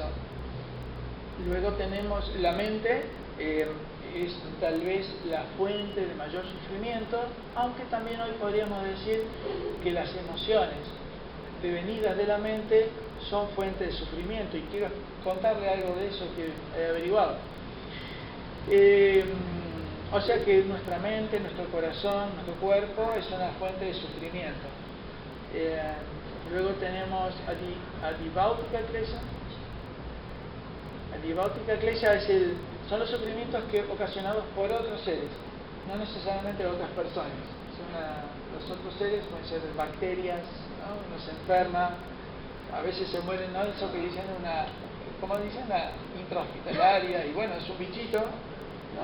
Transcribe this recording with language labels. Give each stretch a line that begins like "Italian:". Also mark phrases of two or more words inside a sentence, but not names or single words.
Spanish: Luego tenemos la mente, es tal vez la fuente de mayor sufrimiento, aunque también hoy podríamos decir que las emociones devenidas de la mente son fuente de sufrimiento, y quiero contarle algo de eso que he averiguado. O sea que nuestra mente, nuestro corazón, nuestro cuerpo es una fuente de sufrimiento. Luego tenemos
Sanskrit: आधिभौतिक क्लेश. आधिभौतिक क्लेश
Spanish: son los sufrimientos ocasionados por otros seres, no necesariamente otras personas. Los otros seres pueden ser bacterias, ¿no? Uno se enferma, a veces se mueren, ¿no? Eso que dicen una intrahospitalaria, y bueno, es un bichito, ¿no?